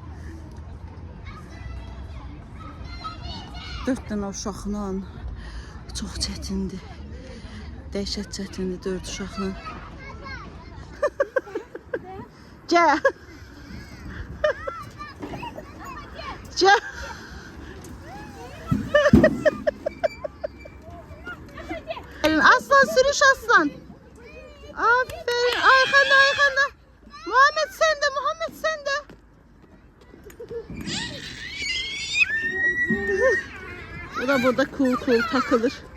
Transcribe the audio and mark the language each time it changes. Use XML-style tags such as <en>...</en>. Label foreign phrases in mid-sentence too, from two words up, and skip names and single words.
<az>Dörd dənə uşaqla çox çətindir. Dəhşət çətindir 4 uşaqla. Gəl. Gəl. Aslan sürüş aslan.</az> <tr>Aferin. Arkanda arkanda. Muhammed sen de Muhammed sen de. O da burada cool takılır.</tr>